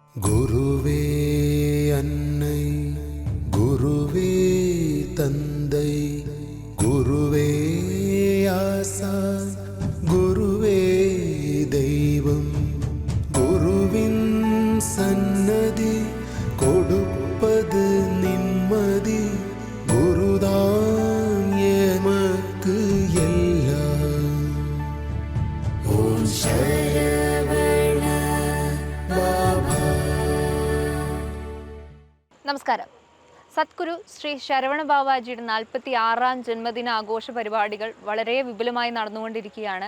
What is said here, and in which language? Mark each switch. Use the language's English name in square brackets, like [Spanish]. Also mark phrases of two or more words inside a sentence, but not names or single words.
[Tamil] குருவே அன்னை, குருவே தந்தை, குருவே ஆசான், குருவே தெய்வம், குருவின் சன்னதி கொடுப்பது நிம்மதி, குருதான் எமக்கு எல்லாம். [Malayalam] ஓம் ശരവണ ബാബാ. നമസ്കാരം. സദ്ഗുരു ശ്രീ ശരവണ ബാബാജിയുടെ 46-ാം ജന്മദിനാഘോഷ പരിപാടികൾ വളരെ വിപുലമായി നടന്നുകൊണ്ടിരിക്കുകയാണ്.